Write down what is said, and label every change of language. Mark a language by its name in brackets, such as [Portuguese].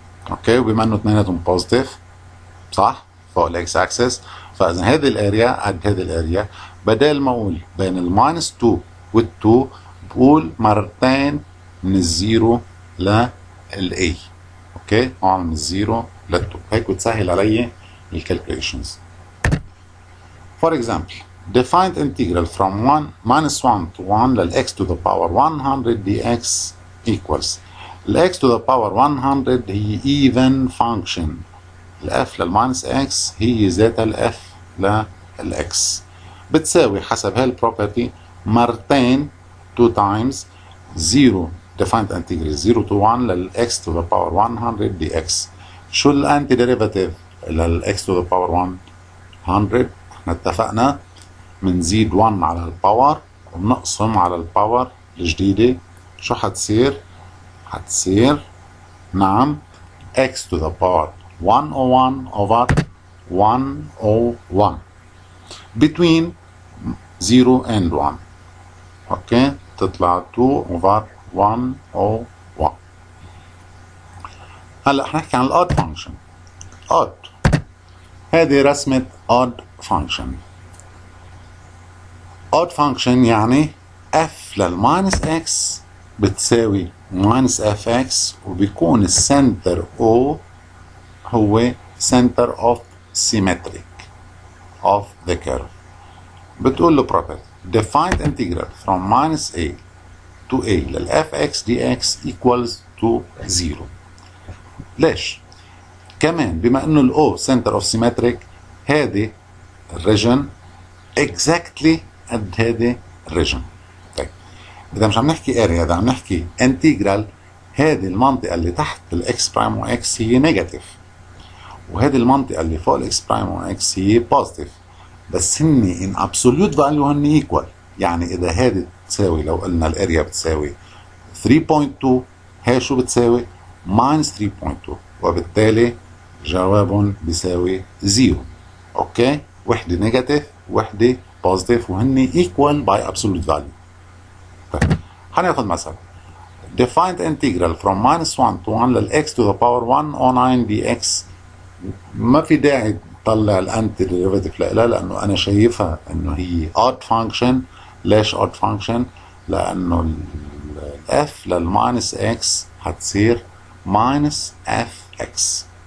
[Arabic] اوكي، وبما انه اثنيناتهم بوزيتيف صح فوق الاكس اكسس، فاذا هذه الاريا قد هذه الاريا، بدل ما اقول بين الماينس 2 وال2 بقول مرتين من الزيرو للاي. اوكي، هون من الزيرو لل2، هيك بتسهل علي الكالكوليشنز. [English] For example, defined integral from minus 1 to 1 للx to the power 100 dx equals الx to the power 100 هي even function، الاف للماينس x هي ذات الاف للx، [Arabic] بتساوي حسب هالبروبرتي مرتين [English] 2 times 0 defined integral 0 to 1 للx to the power 100 dx. [Arabic] شو الانتي ديريفاتيف للx to the power 100؟ احنا اتفقنا بنزيد 1 على الباور وبنقسم على الباور الجديدة. شو حتصير؟ حتصير نعم [English] x to the power 101 over 101 between 0 and 1. [Arabic] اوكي، تطلع 2 over 101. هلا حنحكي عن الاود فانكشن. odd هذه رسمة odd function. [English] odd function يعني f للماينس x بتساوي minus fx، [Arabic] وبيكون السنتر O هو [English] center of symmetric of the curve. [Arabic] بتقول له [English] property defined integral from minus a to a للfx dx equals to 0. [Arabic] ليش؟ كمان بما انه الاو [English] center of symmetric [Arabic] هذه الريجن exactly قد هذه الريجن. طيب اذا مش عم نحكي اريا، اذا عم نحكي انتجرال، هذه المنطقه اللي تحت الاكس برايم واكس هي نيجاتيف، وهذه المنطقه اللي فوق الاكس برايم واكس هي بوزيتيف، بس هن ان ابسوليوت فاليو هن ايكوال. يعني اذا هذه بتساوي، لو قلنا الاريا بتساوي 3.2، هي شو بتساوي؟ ماينس 3.2، وبالتالي جوابهم بيساوي 0. اوكي، وحده نيجاتيف وحده بوزيتيف وهن ايكوال باي ابسولوت فاليو. طيب هناخذ مثلا [English] defined integral from minus 1 to 1 للx to the power 109 dx. [Arabic] ما في داعي تطلع الانتي ديريفاتيف لها لانه انا شايفها انه هي odd function. ليش odd function؟ لانه الاف للماينس x هتصير minus fx.